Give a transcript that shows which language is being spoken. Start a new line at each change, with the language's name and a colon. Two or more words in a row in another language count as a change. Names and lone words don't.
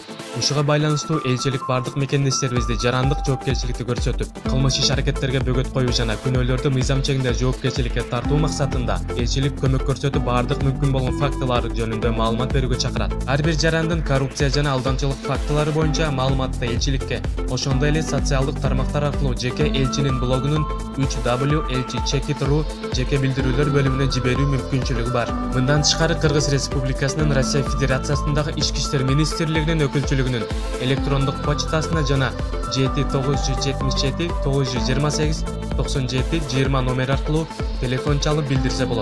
Kyrgyz: Ушуга байланыштуу элчилик бардык мекендештерибизди жарандык жоопкерчиликти көрсөтүп, кылмыш иш аракеттерге бөгөт коюу жана күнөөлөрдү мыйзам чегинде жоопкерчиликке тартуу максатында элчилик көмөк көрсөтүп, бардык мүмкүн болгон фактылар жөнүндө маалымат берүүгө чакырат. Ар бир жарандын коррупция жана алдамчылык фактылары боюнча маалыматты элчиликке, ошондой эле социалдык тармактар аркылуу жеке элчинин блогунун 3W-elchi-check-it.ru жеке билдирүүлөр бөлүмүнө жиберүү мүмкүнчүлүгү бар. Мындан тышкары Кыргыз Республикасынын Россия Федерациясындагы Ички иштер министрлигинин өкүлчүлүгүнүн электрондук почтасына жана 7-977 928 97 20 номер аркылуу телефон чалып билдирсе болот.